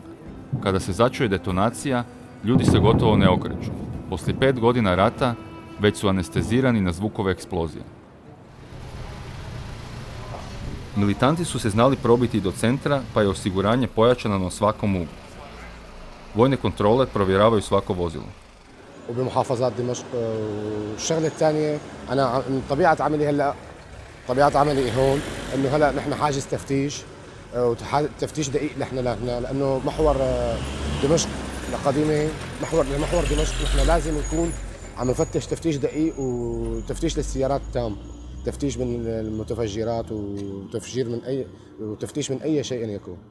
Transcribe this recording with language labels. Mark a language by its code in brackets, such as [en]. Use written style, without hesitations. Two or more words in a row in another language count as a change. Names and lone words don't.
[hr] Kada se začuje detonacija, ljudi se gotovo ne okreću. Poslije 5 godina rata već su anestezirani na zvukove eksplozije. Militanti su se znali probiti do centra, pa je osiguranje pojačano na svakom uglu. Vojne kontrole provjeravaju svako vozilo. [ar] وبمحافظات دمشق والشغله الثانيه انا طبيعه عملي هلا طبيعه عملي هون انه هلا نحن حاجز تفتيش وتفتيش دقيق نحن لانه محور دمشق القديمه محور دمشق نحن لازم نكون عم نفتش تفتيش دقيق وتفتيش للسيارات تام تفتيش من المتفجرات وتفتيش من اي شيء يكون.